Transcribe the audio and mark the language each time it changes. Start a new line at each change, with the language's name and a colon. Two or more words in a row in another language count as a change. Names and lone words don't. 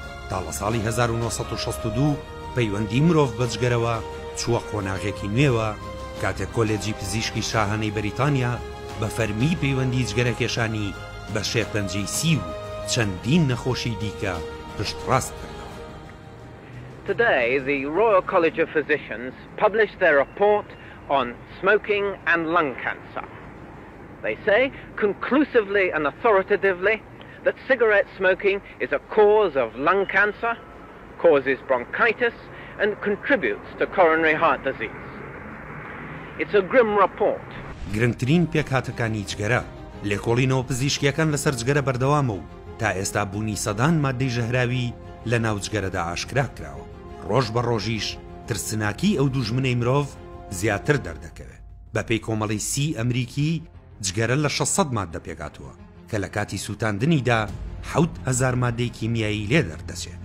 Central Kurdish: تا لە ساڵی 1962 پەیوەندی مرۆڤ بە جگەرەوە چووە قۆناغێکی نوێوە کاتێک کۆلێجی پزیشکی شاهانەی بەریتانیا بە فەرمی پەیوەندی جگەرەکێشانی بە شێرپەنجەی سی و چەندین نەخۆشی دیکە پشتڕاست کردەوە.
English: Today, the Royal College of Physicians published their report on smoking and lung cancer. They say conclusively and authoritatively that cigarette smoking is a cause of lung cancer, causes bronchitis, and contributes to coronary heart disease. It's a grim report.
Central Kurdish: گرنگترین پێکهاتەکانی جگەرە لێکۆڵینەوە پزیشکیەکان لەسەر جگەرە بەردەوامە و تا ئێستا بوونی سەدان مادەی ژەهراوی لە ناو جگەرەدا ئاشکرا کراوە. ڕۆژ بە ڕۆژیش ترسناکی ئەو دوژمنەی مرۆڤ زیاتر دەردەکەوێت. بە پێی کۆمەڵی سی ئەمریکی جگەرە لە 600 مادە پێکاتووە کە لە کاتی سووتاندنیدا 7,000 مادەی کیمیایی لێ دەردەچێت.